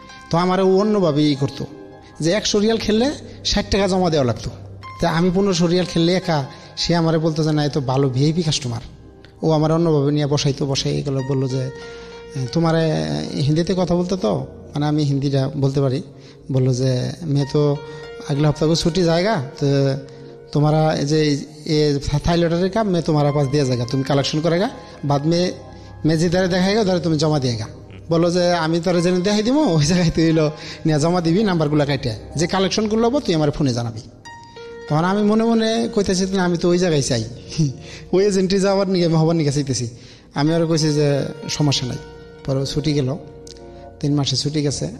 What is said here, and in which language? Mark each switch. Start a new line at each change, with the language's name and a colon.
Bangla: তো আমার ও অন্যভাবে করতো যে 100 রিয়াল খেললে 60 টাকা জমা দেওয়া লাগতো। তা আমি 1500 রিয়াল খেললে একা, সে আমারে বলতো যে না এ তো ভালো ভিআইপি কাস্টমার। ও আমার অন্যভাবে নিয়ে বসাই গেল, বললো যে তোমারে হিন্দিতে কথা বলতে, তো মানে আমি হিন্দিটা বলতে পারি। বললো যে মেয়ে তো
Hindi: अगले हफ्ते को छुट्टी जाएगा तो तुम्हारा जो थाई लॉटरी का मैं तुम्हारा पास दिया जाएगा, तुम कलेक्शन करेगा, बाद में मैं जिधर देखाएगा उधर तुम्हें जमा दिएगा।
Bangla: বলো যে আমি তোরা যেন দেখাই দিব ওই জায়গায় তুই হলো নিয়ে জমা দিবি, নাম্বারগুলো কাটে যে কালেকশনগুলো হবো তুই আমার ফোনে জানাবি। তখন আমি মনে মনে কইতেছি না আমি তো ওই জায়গায় চাই, ওই এজেন্টে যাওয়ার নিয়ে হবার নিয়ে চাইতেছি। আমি আরও কইছি যে সমস্যা নাই। পরে ছুটি গেল, 3 মাসে ছুটি গেছে।